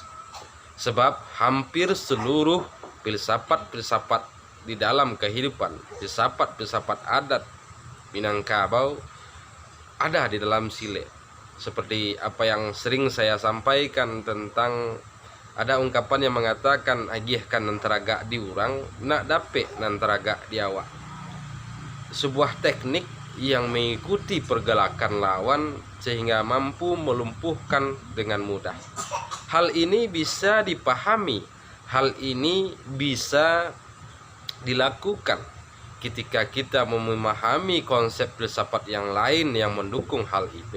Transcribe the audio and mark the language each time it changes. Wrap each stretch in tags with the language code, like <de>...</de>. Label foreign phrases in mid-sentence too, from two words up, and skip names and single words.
<id>Sebab hampir seluruh filsafat di dalam kehidupan, filsafat adat Minangkabau ada di dalam silek. Seperti apa yang sering saya sampaikan tentang ada ungkapan yang mengatakan</id> <min>agihkan nantaraga di urang, nak dapet nantaraga di awak.</min> <id>Sebuah teknik yang mengikuti pergerakan lawan sehingga mampu melumpuhkan dengan mudah. Hal ini bisa dipahami, hal ini bisa dilakukan ketika kita memahami konsep filsafat yang lain yang mendukung hal itu.</id>